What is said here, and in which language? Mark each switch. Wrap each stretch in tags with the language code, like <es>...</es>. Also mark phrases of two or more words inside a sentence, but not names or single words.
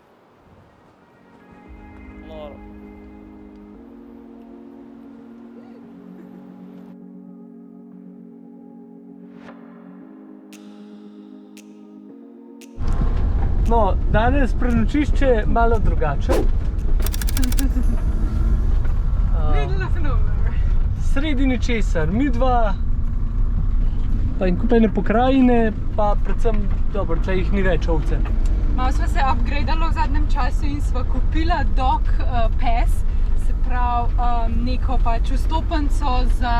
<sl>Noro. No, danes prenočišče malo drugače.</sl> <en>Middle of nowhere.</en> <sl>Sredi ničesar, midva, pa in kup ene pokrajine, pa predvsem, dobro, tle jih ni več ovce. Malo sva se upgradala v zadnjem času in sva kupila</sl> <en>dog pass,</en> <sl>se pravi neko pač vstopenco za</sl>